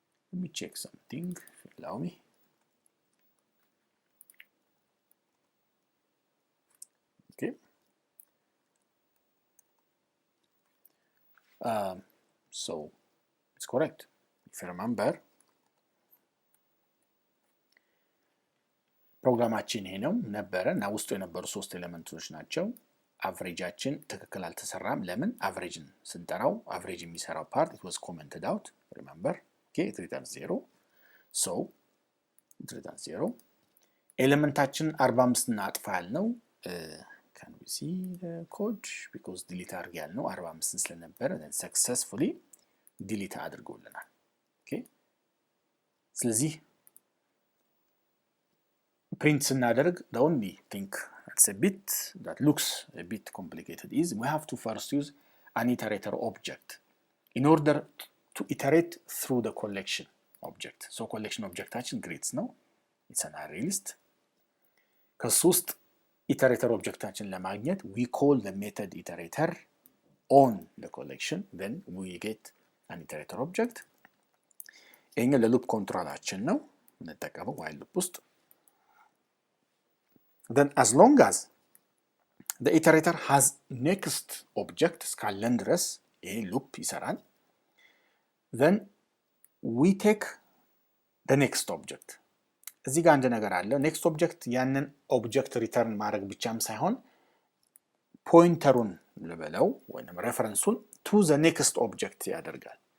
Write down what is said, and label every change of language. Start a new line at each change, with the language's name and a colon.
English: let me check something if you allow me. okay so it's correct if you remember.
Amharic: ፕሮግራማችን ይሄ ነው ነበረ እና ውስጡ የነበሩ ሶስት ኤሌመንቶች ናቸው። አቨሬጃችን ትክክል አልተሰራም። ለምን? አቨሬጅን ስንጠራው አቨሬጅ የሚሰራው ፓርት
English: it was commented out remember. okay it returns 0 so it returns 0.
Amharic: ኤሌመንታችን 45 እና አጥፋ ያልነው
English: can we see the code because delete
Amharic: አድርግ ያልነው 45 ስለነበረ
English: then successfully delete
Amharic: አድርጎልናል።
English: okay
Amharic: ስለዚህ
English: print
Amharic: ስናደርግ
English: the only thing that's a bit that looks a bit complicated is we have to first use an iterator object in order to iterate through the collection object. So collection objecታችን grids ነው. It's an array list.
Amharic: ከሱ ውስጥ
English: iterator objecታችን
Amharic: ለማግኘት
English: we call the method iterator on the collection, then we get an iterator object.
Amharic: ይሄኛው ለሉፕ ኮንትሮላችን ነው እንጠቀመው while loop ውስጥ.
English: Then as long as the iterator has next object
Amharic: እስካለን ድረስ ይሄ ሉፕ ይሰራል.
English: Then we take the next object.
Amharic: እዚህ ጋር አንድ ነገር አለ. next object ያንን ኦብጀክት ሪተርን ማድረግ ብቻም ሳይሆን ፖይንተሩን ልበለው ወይንም ሬፈረንሱን
English: to the next object
Amharic: ያደርጋል.